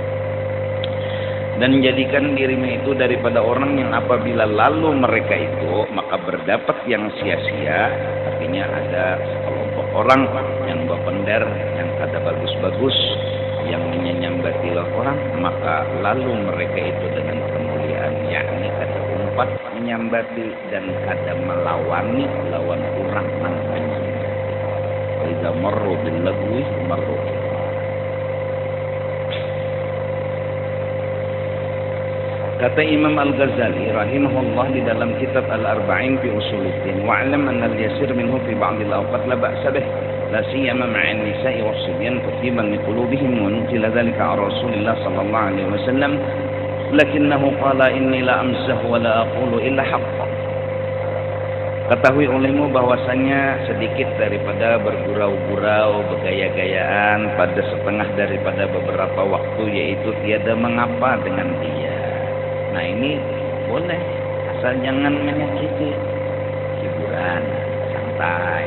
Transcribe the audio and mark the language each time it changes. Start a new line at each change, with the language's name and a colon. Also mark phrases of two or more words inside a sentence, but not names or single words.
Indonesian: Dan jadikan dirimu itu daripada orang yang apabila lalu mereka itu maka berdapat yang sia-sia.
Banjar: Artinya ada kelompok orang yang berpendar yang kada bagus-bagus yang menyambati orang, maka lalu mereka itu dengan kemuliaan yakni kada umpat menyambati dan kada melawani lawan orang nang menyambati.
Arabic: إذا مروا باللغو مروا.
Indonesian: Kata Imam Al-Ghazali rahimahullah di dalam kitab
Arabic: Al-Arba'in fi Usuluddin, واعلم أن اليسير منه في بعض الأوقات لا بأس به لا سيما مع النساء والصبيان تطييبا لقلوبهم ونزل ذلك على رسول الله صلى الله عليه وسلم لكنه قال إني لا أمزح ولا أقول إلا حقا.
Indonesian: Ketahui olehmu bahwasanya sedikit daripada bergurau-gurau, bergaya-gayaan pada setengah daripada beberapa waktu, yaitu tiada mengapa dengan dia. Nah, ini boleh, asal jangan menyakiti, hiburan, santai.